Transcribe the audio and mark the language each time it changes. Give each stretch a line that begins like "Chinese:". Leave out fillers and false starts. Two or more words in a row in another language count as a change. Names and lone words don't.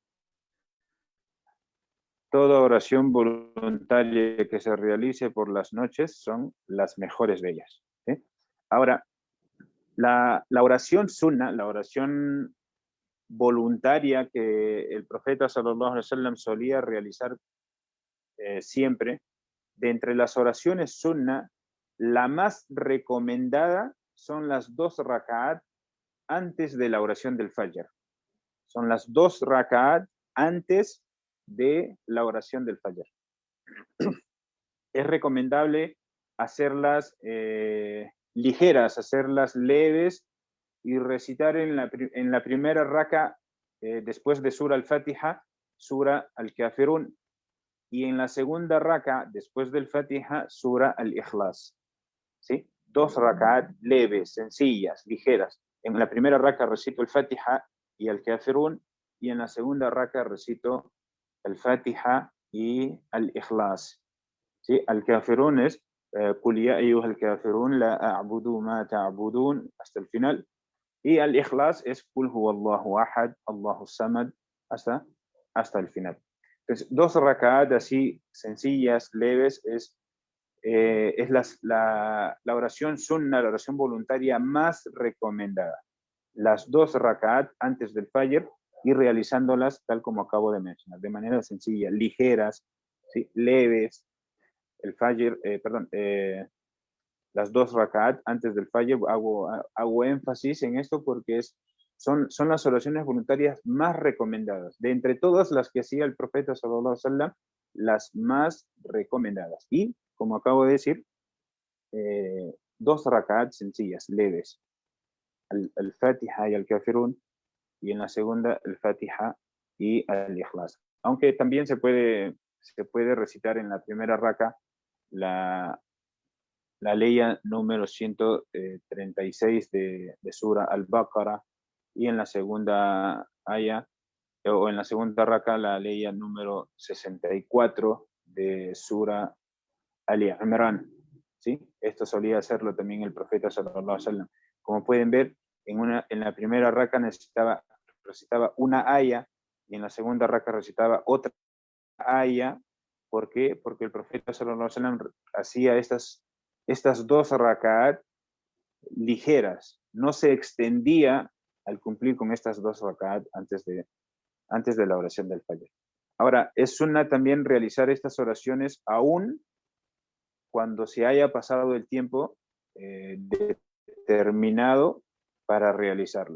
Spanish: Toda oración voluntaria que se realice por las noches son las mejores de ellas, ¿sí? Ahora, la oración sunna, la oración voluntaria que el profeta
Arabic: صلى الله عليه وسلم
Spanish: solía realizar siempre, de entre las oraciones sunna, la más recomendada son las 2 raka'at antes de la oración del fajr. Son las 2 raka'at antes de la oración del fajr. Es recomendable hacerlas ligeras, hacerlas leves y recitar en la primera raka, después de Sura al-Fatiha, Sura al-Kafirun, y en la segunda raka, después del Fatiha, Sura al-Ikhlas. ¿Sí? 2 raka'at leves, sencillas, ligeras. En la primera raka recito el Fatiha y el Kafirun, y en la segunda raka recito el Fatiha y al-Ikhlas. ¿Sí? Al-Kafirun es
Arabic: قل يا أيها الكافرون لا أعبد ما تعبدون,
Spanish: hasta el final. Y al-Ikhlas es
Arabic: قل هو الله أحد الله الصمد,
Spanish: hasta el final. Entonces, 2 raka'at así sencillas, leves, es la oración sunna, la oración voluntaria más recomendada. Las 2 raka'at antes del fajr y realizándolas tal como acabo de mencionar, de manera sencilla, ligeras, ¿sí? Leves. El fajr, las 2 raka'at antes del fajr, hago énfasis en esto porque son las oraciones voluntarias más recomendadas. De entre todas las que hacía el profeta
Arabic: صلى الله عليه وسلم,
Spanish: las más recomendadas. Y, como acabo de decir, 2 raka'at sencillas, leves. El Fatiha y el Kafirun, y en la segunda el Fatiha y el Ikhlas. Aunque también se puede recitar en la primera raka la leya número 136 de Sura al-Baqarah, y en la segunda aya, o en la segunda raka, la leya número 64 de Sura al-Imran. ¿Sí? Esto solía hacerlo también el profeta
Arabic: صلى الله عليه وسلم.
Spanish: Como pueden ver, en la primera raka recitaba una aya, y en la segunda raka recitaba otra aya. ¿Por qué? Porque el profeta
Arabic: صلى الله عليه وسلم
Spanish: hacía estas 2 raka'at ligeras, no se extendía al cumplir con estas 2 raka'at antes de la oración del fajr. Ahora, es sunna también realizar estas oraciones aún cuando se haya pasado el tiempo determinado para realizarlo.